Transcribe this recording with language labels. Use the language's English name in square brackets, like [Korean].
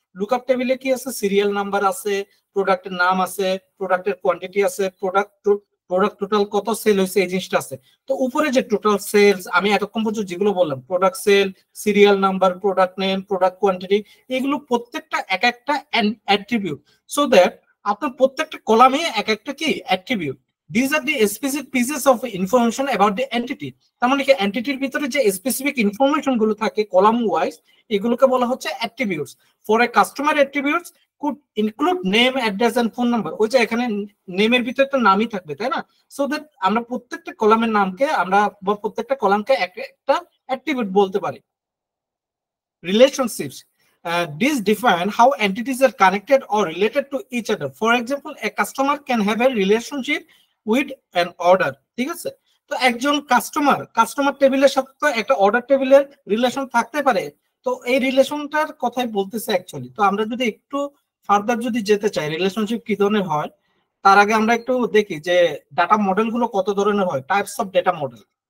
[Bangla] Lookup টেবিলে কি আছে, সিরিয়াল নাম্বার আছে, প্রোডাক্টের নাম আছে, প্রোডাক্টের কোয়ান্টিটি আছে, প্রোডাক্ট টোটাল কত সেল হয়েছে এই জিনিসটা আছে। তো উপরে যে টোটাল সেলস আমি এতক্ষণ পর্যন্ত যেগুলো বললাম, product sell, serial number, product name, product quantity, এগুলো প্রত্যেকটা এক একটা অ্যাট্রিবিউট। সো দ্যাট আপনার প্রত্যেকটা কলামে এক একটা কি attribute. [English] These are the specific pieces of information about the entity. [Bangla] তার মানে কি এন্টিটির ভিতরে যে স্পেসিফিক ইনফরমেশন গুলো থাকে কলাম ওয়াইজ, এগুলোকে বলা হচ্ছে attributes. [English] For a customer, attributes could include name, address and phone number. [Bangla] ওই যে এখানে নেমের ভিতরে তো নামই থাকবে, তাই না? সো দ্যাট আমরা প্রত্যেকটা কলামের নামকে আমরা বা প্রত্যেকটা কলামকে একটা অ্যাট্রিবিউট বলতে পারি। [English] Relationships. These define how entities are connected or related to each other. For example, a customer can have a relationship with an order, [Bangla] ঠিক আছে? তো একজন কাস্টমার টেবিলের সাথে তো একটা অর্ডার টেবিলের রিলেশন থাকতে পারে। তো এই রিলেশনটার কথাই বলতেছে অ্যাকচুয়ালি। তো আমরা যদি একটু ফার্দার যদি যেতে চাই রিলেশনশিপ কি ধরনের হয়, তার আগে আমরা একটু দেখি যে ডাটা মডেল গুলো কত ধরনের হয়, টাইপস অফ ডেটা মডেল।